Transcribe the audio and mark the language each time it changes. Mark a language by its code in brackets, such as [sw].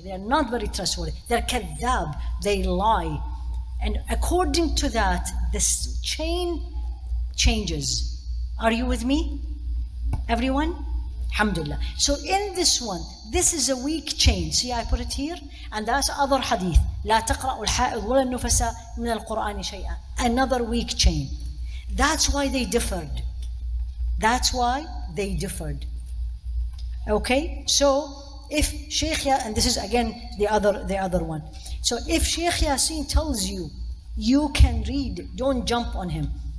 [en] They are not very trustworthy. They're kadhab. They lie. And according to that, this chain changes. Are you with me? Everyone? Alhamdulillah. So in this one, this is a weak chain. See, I put it here, and that's other hadith. [ar] لا تقرأ الحائض ولا النفساء من القرآن شيئا. [en] Another weak chain. That's why they differed. That's why they differed. Okay? So if Sheikh and this is again the other one. So if Sheikh Yasin tells you, you can read, don't jump on him.